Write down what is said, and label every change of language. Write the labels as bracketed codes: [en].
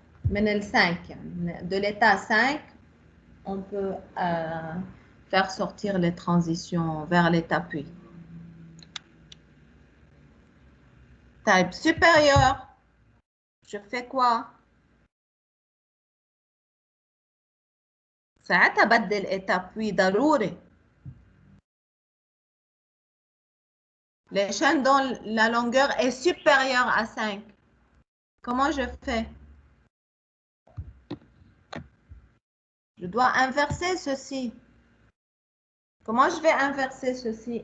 [fr] من le 5, de l'état 5, on peut faire sortir les transitions vers l'état puis. Type supérieur, je fais quoi? [ar] ساعتها بدل état puis ضروري. [fr] Les chaînes dont la longueur est supérieure à 5. Comment je fais? Je dois inverser ceci. Comment je vais inverser ceci?